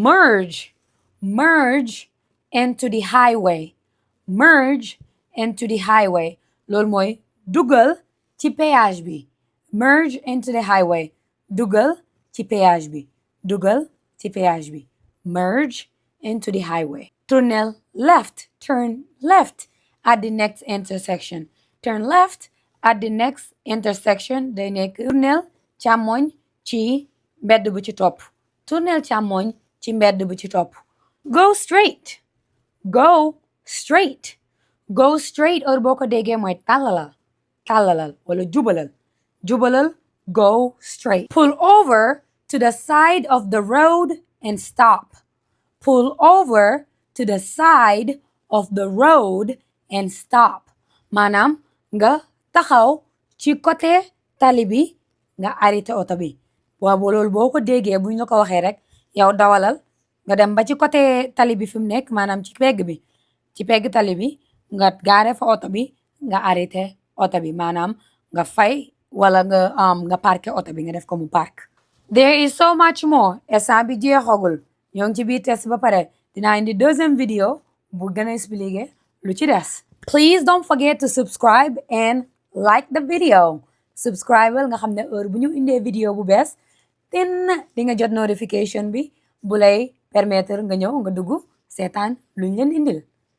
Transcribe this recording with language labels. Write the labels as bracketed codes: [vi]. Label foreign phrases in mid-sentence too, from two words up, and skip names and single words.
[en] Merge into the highway. Merge into the highway. [wo] Loolu mooy dugal ci péage bi. [en] Merge into the highway. [wo] Dugal ci péage bi. Dugal ci péage bi. [en] Merge into the highway. [wo] Tournel left. [en] Turn left at the next intersection. Turn left at the next intersection [wo] day nekk tournel càmmoñ ci mbedd bu ci topp. Tournel càmmoñ ci mbedd bu ci topp. [en] Go straight. Go straight. Go straight [wo] heure boo ko déggee mooy tàllalal wala jubalal [en] go straight. Pull over to the side of the road and stop. Pull over to the side of the road and stop. [wo] Maanaam nga taxaw ci côté tali bi nga arrêté oto bi waaw loolu boo ko déggee buñ la ko waxee rek yow dawalal nga dem ba ci côté tali bi fi mu nekk maanaam ci pegg tali bi nga gaare fa oto bi nga arrêté oto bi maanaam nga fay wala nga parqué oto bi nga def ko mu park. [en] There is so much more. [wo] Instant bi jeexagul ñoo ngi ci biir test ba pare dinaa indi [fr] deuxième vidéo [wo] bu gën a expliquer lu ci des. [en] Please don't forget to subscribe and like the video. [wo] Subscribe nga xam ne heure bu ñu indee vidéo bu bees di nga jot notification bi bu lay permettre nga ñëw nga dugg seetaan luñ leen indil.